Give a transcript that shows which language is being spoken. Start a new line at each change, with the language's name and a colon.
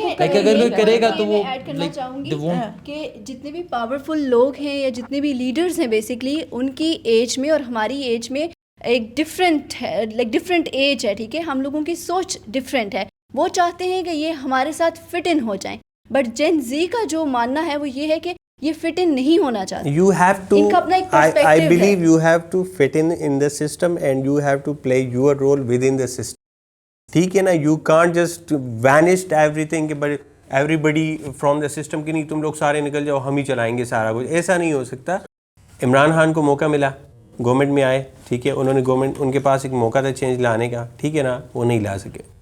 Urdu: اگر کوئی کرے گا تو وہ ایڈ کرنا چاہوں گی کہ جتنے بھی پاورفل لوگ ہیں یا جتنے بھی لیڈرز ہیں, بیسکلی ان کی ایج میں اور ہماری ایج میں ایک ڈفرینٹ ہے, لائک ڈفرینٹ ایج ہے. ٹھیک ہے, ہم لوگوں کی سوچ ڈفرینٹ ہے. وہ چاہتے ہیں کہ یہ ہمارے ساتھ فٹ ان ہو جائیں, بٹ جین زی کا جو ماننا ہے وہ یہ ہے کہ یہ فٹ ان نہیں ہونا چاہتے.
English: You have to,
Urdu: ان کا اپنا ایک پرسپیکٹیو
English: I believe
Urdu: ہے.
English: you have to fit in the system and you have to play your role within the system.
Urdu: ٹھیک ہے نا,
English: you can't just vanish everything
Urdu: کہ
English: everybody from the system
Urdu: کہ نہیں تم لوگ سارے نکل جاؤ, ہم ہی چلائیں گے سارا کچھ. ایسا نہیں ہو سکتا. عمران خان کو موقع ملا, گورنمنٹ میں آئے, ٹھیک ہے, انہوں نے گورنمنٹ, ان کے پاس ایک موقع تھا چینج لانے کا, ٹھیک ہے نا, وہ نہیں لا سکے.